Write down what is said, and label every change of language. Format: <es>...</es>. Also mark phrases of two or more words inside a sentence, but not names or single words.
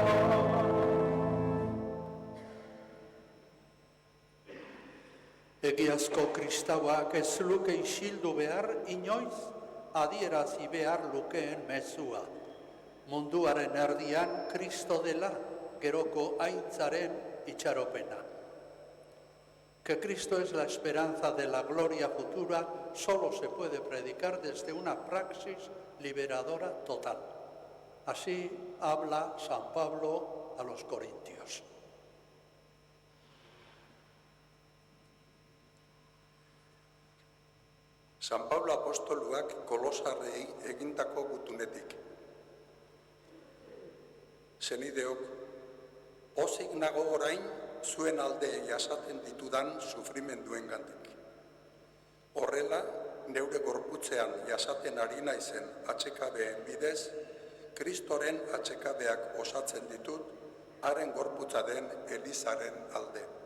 <eu>Egiazko kristauak ez luke isildu behar inoiz adierazi behar lukeen mezua. Munduaren erdian Kristo dela geroko aintzaren itxaropena.</eu> <es>Que Cristo es la esperanza de la gloria futura solo se puede predicar desde una praxis liberadora total. Así habla San Pablo a los Corintios.</es> <eu>San Pablo apostoluak Kolosarrei egindako gutunetik. Senideok, pozik nago orain zuen alde jasaten ditudan sufrimenduengandik. Horrela, neure gorputzean jasaten ari naizen atsekabeen bidez, Kristoren atsekabeak osatzen ditut, haren gorputza den Elizaren alde.</eu>